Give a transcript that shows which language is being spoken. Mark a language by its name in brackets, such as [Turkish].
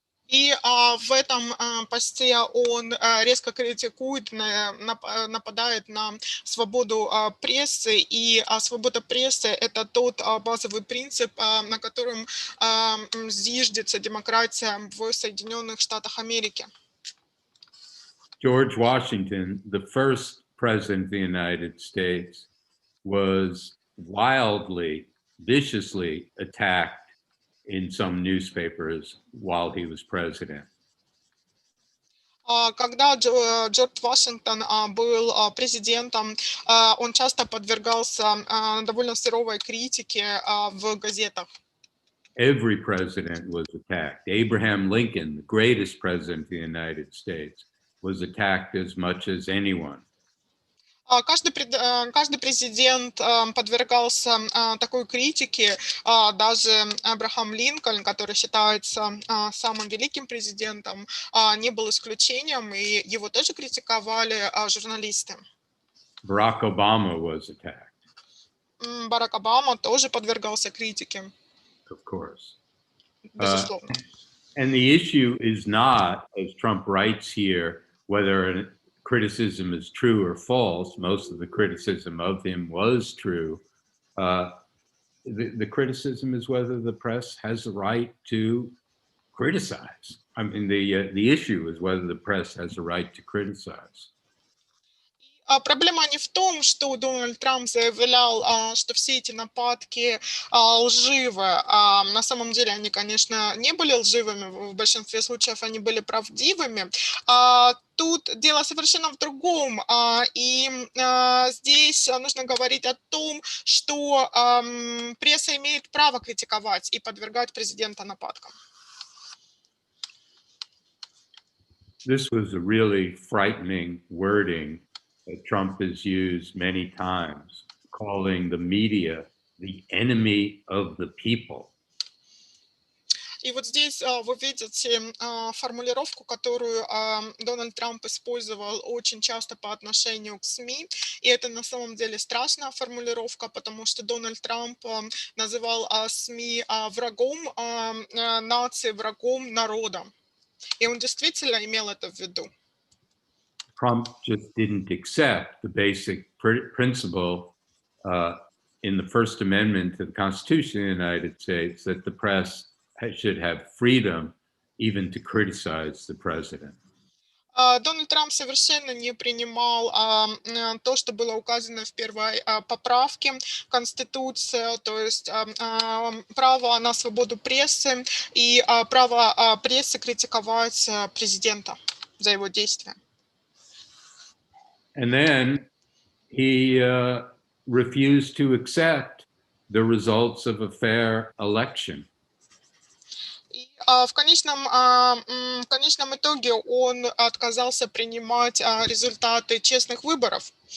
[Russian] И в этом посте он резко критикует, нападает на свободу прессы, и свобода прессы – это тот базовый принцип, на котором зиждется демократия в Соединенных Штатах Америки. [English] George Washington, the first president of the United States, was wildly, viciously attacked in some newspapers while he was president. [Russian] Когда Джордж Вашингтон был президентом, он часто подвергался довольно суровой критике в газетах. [English] Every president was attacked. Abraham Lincoln, the greatest president of the United States, was attacked as much as anyone. [Russian] Каждый президент подвергался такой критике, даже Абрахам Линкольн, который считается самым великим президентом, не был исключением, и его тоже критиковали журналисты. [English] Barack Obama was attacked. [Russian] Барак Обама тоже подвергался критике. [English] Of course. [Russian] Безусловно. [English] And the issue is not, as Trump writes here, whether criticism is true or false. Most of the criticism of him was true. The criticism is whether the press has the right to criticize. I mean, the issue is whether the press has the right to criticize. [Russian] Проблема не в том, что Дональд Трамп заявлял, что все эти нападки лживы. На самом деле они, конечно, не были лживыми, в большинстве случаев они были правдивыми. Тут дело совершенно в другом. И здесь нужно говорить о том, что пресса имеет право критиковать и подвергать президента нападкам. [English] This was a really frightening wording that Trump has used many times, calling the media the enemy of the people. [Russian] И вот здесь вы видите формулировку, которую Дональд Трамп использовал очень часто по отношению к СМИ. И это на самом деле страшная формулировка, потому что Дональд Трамп называл СМИ врагом нации, врагом народа. И он действительно имел это в виду. [English] Trump just didn't accept the basic principle in the First Amendment to the Constitution of the United States that the press should have freedom even to criticize the president. [Russian] Дональд Трамп совершенно не принимал то, что было указано в первой поправке Конституции, то есть право на свободу прессы и право прессы критиковать президента за его действия. [English] And then he refused to accept the results of a fair election. [Russian] И в конечном итоге он отказался принимать результаты честных выборов.